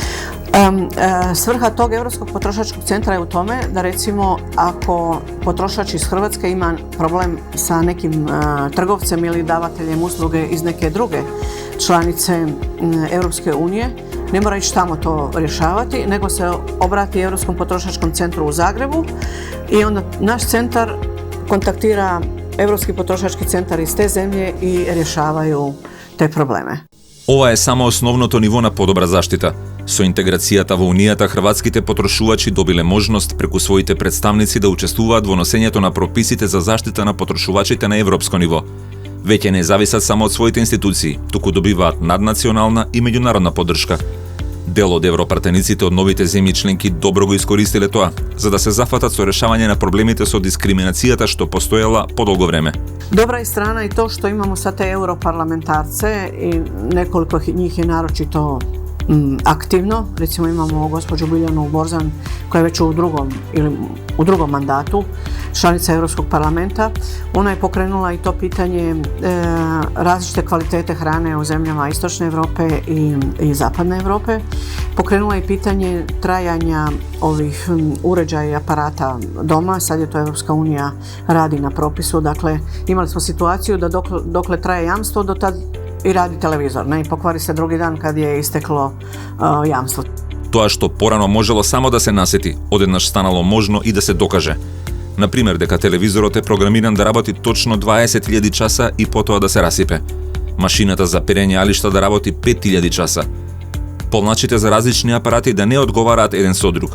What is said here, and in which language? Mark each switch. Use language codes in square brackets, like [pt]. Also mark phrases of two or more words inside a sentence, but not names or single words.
[hr] Svrha tog Europskog potrošačkog centra je u tome da, recimo, ako potrošač iz Hrvatske ima problem sa nekim trgovcem ili davateljem usluge iz neke druge članice Europske unije, ne mora ići tamo to rješavati, nego se obrati Europskom potrošačkom centru u Zagrebu i onda naš centar kontaktira Europski potrošački centar iz te zemlje i rješavaju te probleme. [mk] Ова е само основното ниво на подобра заштита. Со интеграцијата во Унијата, хрватските потрошувачи добиле можност преку своите представници да учествуваат во носењето на прописите за заштита на потрошувачите на европско ниво. Веќе не зависат само од своите институции, туку добиваат наднационална и меѓународна поддршка. Дел од европратениците од новите земји членки добро го искористиле тоа, за да се зафатат со решавање на проблемите со дискриминацијата што постоела подолго време. [hr] Dobra je strana i to što imamo sad te europarlamentarce i nekoliko njih je naročito aktivno. Recimo imamo gospođu Biljanu Borzan koja je već u drugom mandatu, članica Europskog parlamenta. Ona je pokrenula i to pitanje različite kvalitete hrane u zemljama Istočne Europe i Zapadne Europe. Pokrenula je pitanje trajanja ovih uređaja i aparata doma. Sad je to Europska unija radi na propisu. Dakle, imali smo situaciju da dokle traje jamstvo, do tad i radi televizor, ne? I pokvari se drugi dan kad je isteklo jamstvo. [mk] Тоа што порано можело само да се насети, одеднаш станало можно и да се докаже. Например, дека телевизорот е програмиран да работи точно 20.000 часа и потоа да се расипе. Машината за перење алишта да работи 5.000 часа. Полначите за различни апарати да не одговараат еден со друг.